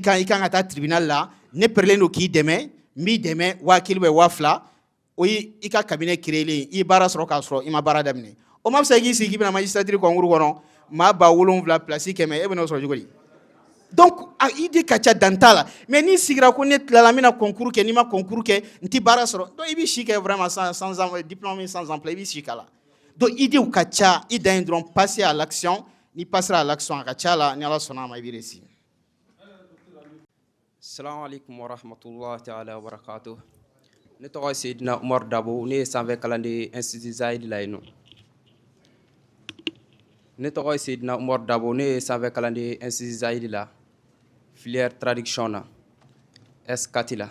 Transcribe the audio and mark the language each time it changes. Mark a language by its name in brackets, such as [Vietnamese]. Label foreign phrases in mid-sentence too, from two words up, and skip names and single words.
[Bambara] kan i kan ka taa tribunal la ne pɛrɛlen don k'i dɛmɛ n b'i dɛmɛ 1000 bɛ 2000 o ye i ka [French] cabinet créer [Bambara] i ye baara sɔrɔ k'a sɔrɔ i ma baara daminɛ o ma fisa i k'i sigi k'i bɛna [French] magistrature concours [Bambara] kɔnɔ maa 7,000 place 100 e bɛn'o sɔrɔ cogo di donc a idée ka ca dan t'a la mais n'i sigira ko ne tilala n bɛna concours kɛ n'i ma concours kɛ n tɛ baara sɔrɔ donc i bɛ si kɛ [French] vraiment sans diplôme sans emploi [Bambara] i bɛ si k'a la donc idéw ka ca i dan ye dɔrɔn [French] passer à l'action [Bambara] ni [French] passera à l'action [Bambara] a ka ca la ni Ala sɔnna a ma i bɛ réussir. [Arabic] السلام عليكم ورحمة الله تعالى وبركاته. [Bambara] Ne tɔgɔ ye Seydina Umar Dabo ne ye sanfɛ kalanden Institut Zahid la yen nɔ. Ne tɔgɔ ye Seydina Umar Dabo ne ye sanfɛ kalanden Institut Zahid la [French] filière traduction [Bambara] na S4 la.